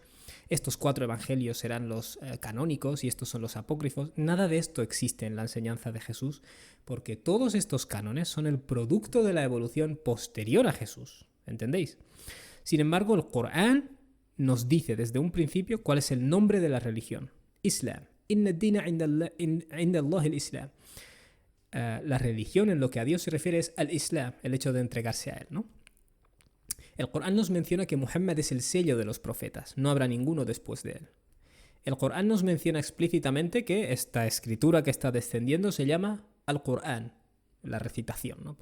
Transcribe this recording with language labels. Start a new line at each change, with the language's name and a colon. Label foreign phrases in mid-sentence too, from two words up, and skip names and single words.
Spanish: Estos 4 evangelios serán los canónicos y estos son los apócrifos. Nada de esto existe en la enseñanza de Jesús porque todos estos cánones son el producto de la evolución posterior a Jesús. ¿Entendéis? Sin embargo, el Corán nos dice desde un principio cuál es el nombre de la religión.
Arabic: الإسلام. إن الدين عند الله الإسلام.
Spanish: La religión en lo que a Dios se refiere es al-Islam, el hecho de entregarse a él, ¿no? El Corán nos menciona que Muhammad es el sello de los profetas, no habrá ninguno después de él. El Corán nos menciona explícitamente que esta escritura que está descendiendo se llama Al-Corán, la recitación, ¿no?